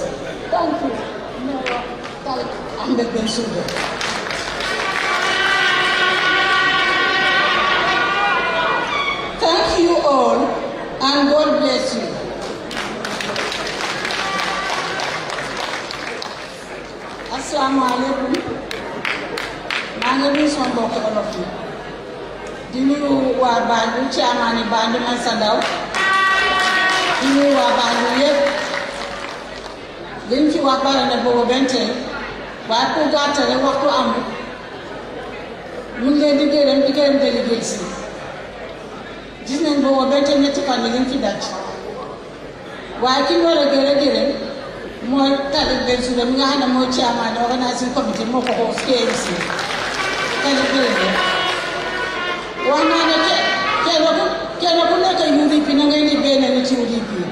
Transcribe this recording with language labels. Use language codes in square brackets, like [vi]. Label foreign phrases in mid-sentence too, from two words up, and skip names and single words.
[en] Thank you, Mayor Tariq Ahmed Bensouda. Thank you all, and God bless you. [wo] asalaamaaleykum maa ngi nuyu sama mbokk olof yi di nuyu waa Banjul ci amaani Banjul man sa ndaw di nuyu waa Banjul yëpp liñ fi wax bare na boobu benn tey waaye pour gàttale waxtu amul ñu ngi leen di gërëm délégué si gis nañ boobu benn tey ñetti fan yi liñ fi daj waaye ki ñu war a gërëm mooy Talib Bensouda mi nga xam ne mooy [en] chairman organising committee [wo] moo ko xoos KMC Talib Bensouda wax naa ne kenn ku nekk UDP na ngay indi benn nit ci UDP